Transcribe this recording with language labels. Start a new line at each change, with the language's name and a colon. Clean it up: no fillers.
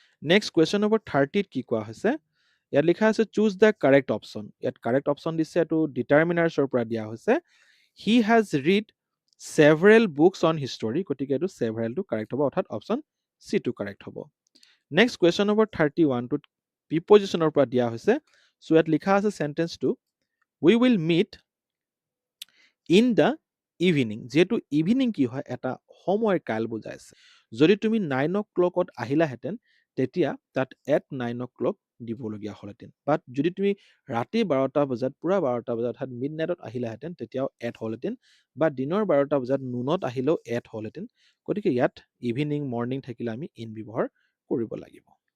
Assamese: Next question number 30ত কি কোৱা হৈছে? ইয়াত লিখা আছে
English: Choose the correct option.
Assamese: ইয়াত কাৰেক্ট অপশ্যন দিছে, এইটো ডিটাৰমিনাৰ্ছৰ পৰা দিয়া হৈছে।
English: He has read several books on history.
Assamese: গতিকে এইটো ছেভাৰেলটো কাৰেক্ট হ'ব, অৰ্থাৎ অপশ্যন চিটো কাৰেক্ট হ'ব। নেক্সট কুৱেশ্যন নম্বৰ 31টোত প্ৰিপজিশ্যনৰ পৰা দিয়া হৈছে। চ' ইয়াত লিখা আছে চেণ্টেন্সটো,
English: We will meet in the evening.
Assamese: যিহেতু ইভিনিং কি হয়? এটা সময় কাল বুজাইছে। যদি তুমি 9 o'clock আহিলাহেঁতেন, তেতিয়া তাত এট 9 o'clock দিবলগীয়া হ'লহেঁতেন। বাট যদি তুমি ৰাতি 12টা বজাত, পূৰা 12টা বজাত অৰ্থাৎ মিড নাইটত আহিলাহেঁতেন, তেতিয়াও এট হ'লহেঁতেন। বা দিনৰ 12টা বজাত নুনত আহিলেও এট হ'লহেঁতেন। গতিকে ইয়াত ইভিনিং, মৰ্ণিং থাকিলে আমি ইন ব্যৱহাৰ কৰিব লাগিব।